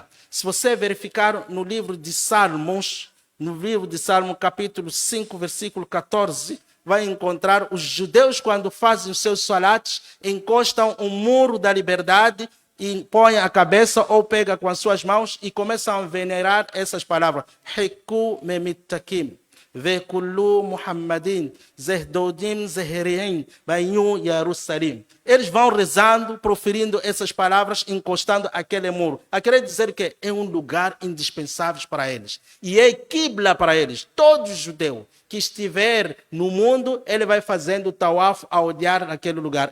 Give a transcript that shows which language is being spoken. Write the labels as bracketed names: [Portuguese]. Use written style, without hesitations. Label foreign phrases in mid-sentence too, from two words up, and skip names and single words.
[Portuguese] Se você verificar no livro de Salmos, capítulo 5, versículo 14, vai encontrar os judeus, quando fazem os seus salates, encostam um muro da liberdade e põem a cabeça ou pegam com as suas mãos e começam a venerar essas palavras. [Hebrew] חכו ממתקים וכלו מחמדים זה דודי זה רעי בנות ירושלים. [Portuguese] Eles vão rezando, proferindo essas palavras, encostando aquele muro. A querer dizer que é um lugar indispensável para eles. E é Qibla para eles. Todo judeu que estiver no mundo, ele vai fazendo tawaf a olhar naquele lugar.